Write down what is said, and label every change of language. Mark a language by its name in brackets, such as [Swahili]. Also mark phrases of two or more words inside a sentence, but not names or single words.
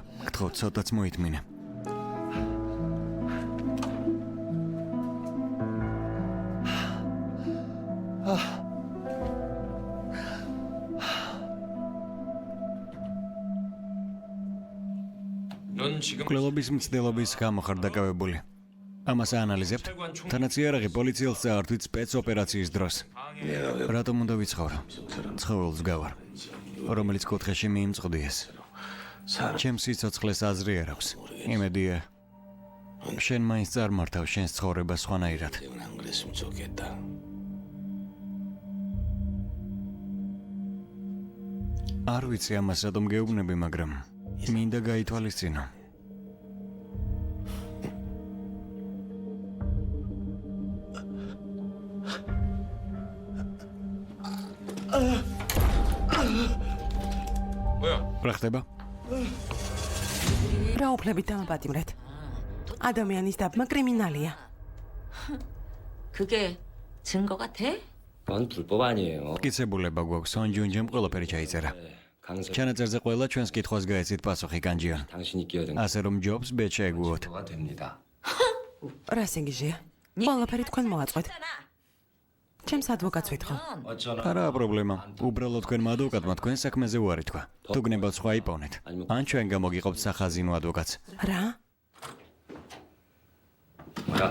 [Georgian] გთხოვ, ცოტაც მოითმინე. [Korean] 넌 지금 [Georgian] კვლელობის მცდელობის გამო ხარ დაკავებული. ამას აანალიზებთ? თანაც იარაღი პოლიციელს წაართვით სპეცოპერაციის დროს. რატომ უნდა ვიცხოვრო? ცხოველს გავარ, რომელიც კუთხეში მიიმწყდიეს. ჩემს სიცოცხლეს აზრი არ აქვს. იმედია, შენ მაინც წარმართავ შენს ცხოვრებას სხვანაირად. [Korean] 안 그랬으면 좋겠다. [Georgian] არ ვიცი ამას რატომ გეუბნები, მაგრამ მინდა გაითვალისწინო. [Korean] 뭐야? [Georgian] რა ხდება? რა უფლებით დამაპატიმრეთ? ადამიანის დაბმა კრიმინალია. [Korean] 그게 증거가 돼? 그건 불법 아니에요. [Georgian] მტკიცებულება გვაქვს, სონჯუნჯემ ყველაფერი ჩაიწერა. [Korean] 강세 [Georgian] ჩანაწერზე ყველა ჩვენს კითხვას გაეცით პასუხი, განჯიან. [Korean] 당신이 끼어든 [Georgian] ასე რომ ჯობს ბეჭ შეეგუოთ. [Korean] 증거가 됩니다. [Georgian] რა სინგიჟეა? ყველაფერი თქვენ მოაწყვეთ. ჩემს ადვოკატს ვითხოვ. არაა პრობლემა. უბრალოდ თქვენმა ადვოკატმა თქვენ საქმეზე უარი თქვა. თუ გნებავთ სხვა იპოვნეთ. ან ჩვენ გამოგიყოფთ სახაზინო ადვოკატს. რა? [Korean] 뭐야?